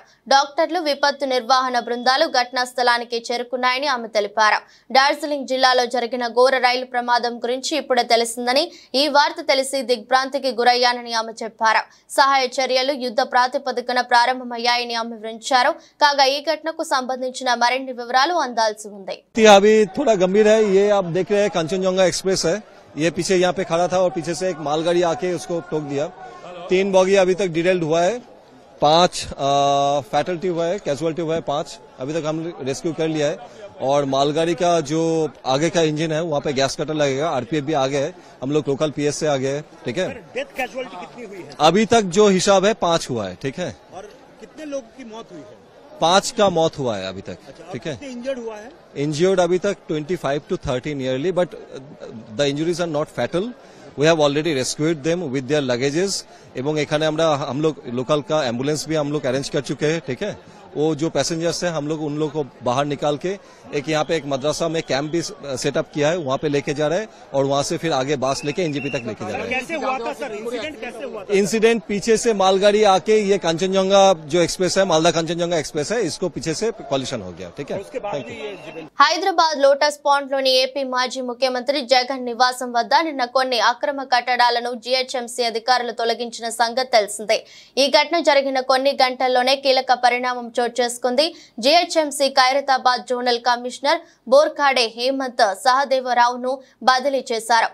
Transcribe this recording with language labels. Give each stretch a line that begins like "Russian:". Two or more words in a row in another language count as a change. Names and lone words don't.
Telugu: డాక్టర్లు, విపత్తు నిర్వహణ బృందాలు ఘటనా స్థలానికి చేరుకున్నాయని ఆమె తెలిపారు. డార్జిలింగ్ జిల్లాలో జరిగిన ఘోర రైలు ప్రమాదం గురించి ఇప్పుడే తెలిసిందని, ఈ వార్త తెలిసి దిగ్భ్రాంతికి గురయ్యానని ఆమె చెప్పారు. సహాయ చర్యలు యుద్ధ ప్రాతిపదికన ప్రారంభమయ్యాయని ఆమె వివరించారు. కాగా ఈ ఘటనకు సంబంధించిన మరిన్ని వివరాలు అందాల్సి ఉంది.
Hindi: अभी थोड़ा गंभीर है। ये आप देख रहे हैं कंचनजंगा एक्सप्रेस है। ये पीछे यहाँ पे खड़ा था और पीछे से एक मालगाड़ी आके उसको ठोक दिया। 3 बॉगी अभी तक डिटेल्ड हुआ है, 5 फैटलिटी हुआ है, कैजुअलिटी हुआ है 5। अभी तक हम रेस्क्यू कर लिया है। और मालगाड़ी का जो आगे का इंजन है वहाँ पे गैस कटर लगेगा। आरपीएफ भी आ गए है, हम लोग लोकल पीएस से आ गए है। ठीक है,
English: death casualty
Hindi: कितनी हुई है? अभी तक जो हिसाब है 5 हुआ है। ठीक है, और कितने लोगों की मौत हुई है? 5 का मौत हुआ है अभी तक। ठीक है, इंजर्ड हुआ है?
English: इंजर्ड
Hindi: अभी तक
English: 25 to 30 nearly, but the injuries are not fatal. We have already rescued them with their luggages।
Hindi: एवं एखाने हम लोग लोकल का एम्बुलेंस भी हम लोग अरेंज कर चुके हैं। ठीक है, वो जो पैसेंजर्स हैं हम लोग उन लोग को बाहर निकाल के एक यहाँ पे एक मदरसा में कैंप भी सेटअप किया है, वहाँ पे लेके जा रहे हैं और वहाँ से फिर आगे बास लेके एनजीपी तक लेके जा रहे हैं। कैसे हुआ था सर इंसिडेंट? कैसे हुआ था? इंसिडेंट पीछे से मालगाड़ी आके ये कंचनजंगा जो एक्सप्रेस है, मालदा कंचनजंगा एक्सप्रेस है, इसको पीछे से कॉलिशन हो गया। ठीक है,
English: thank you.
Telugu: హైదరాబాద్ లోటస్ పాండ్ లోని ఏపీ మాజీ ముఖ్యమంత్రి జగన్ నివాసం వద్ద నిన్న కొన్ని అక్రమ కట్టడాలను జీహెచ్ఎంసీ అధికారులు తొలగించిన సంగతి తెలిసిందే. ఈ ఘటన జరిగిన కొన్ని గంటల్లోనే కీలక పరిణామం చోటు చేసుకుంది. జీహెచ్ఎంసీ ఖైరతాబాద్ జోనల్ కమిషనర్ బోర్కాడే హేమంత్ సహదేవరావును బదిలీ చేశారు.